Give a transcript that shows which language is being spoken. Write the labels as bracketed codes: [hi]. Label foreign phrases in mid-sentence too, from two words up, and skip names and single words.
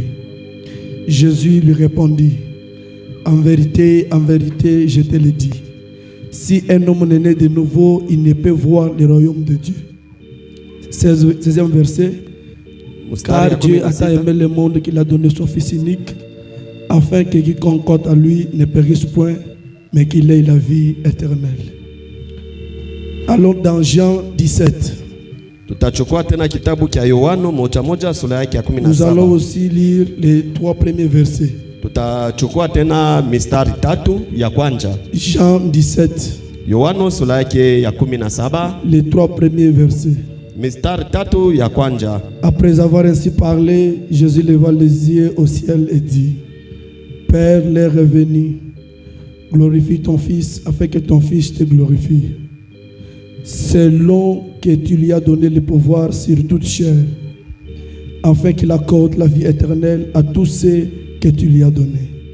[fr] Jésus lui répondit: en vérité, je te le dis, si un homme n'est né de nouveau, il ne peut voir le royaume de Dieu. 16e verset. Car Dieu a tant aimé le monde qu'il a donné son Fils unique, afin que quiconque compte à lui ne périsse point, mais qu'il ait la vie éternelle. Allons dans Jean 17. [sw] Tutachukua tena kitabu cha Yohano moja sura yake ya 17. [fr] Nous allons aussi lire les 3 premiers versets. [sw] Tutachukua tena mistari 3 ya kwanza. [fr] Jean 17. [sw] Yohano sura yake ya 17 [fr] les 3 premiers versets. [sw] mistari 3 ya kwanza. [fr] Après avoir ainsi parlé, Jésus leva les yeux au ciel et dit: Père, l'heure est venue, glorifie ton Fils afin que ton Fils te glorifie. Selon que tu lui as donné le pouvoir sur toute chair, afin qu'il accorde la vie éternelle à tous ceux que tu lui as donnés.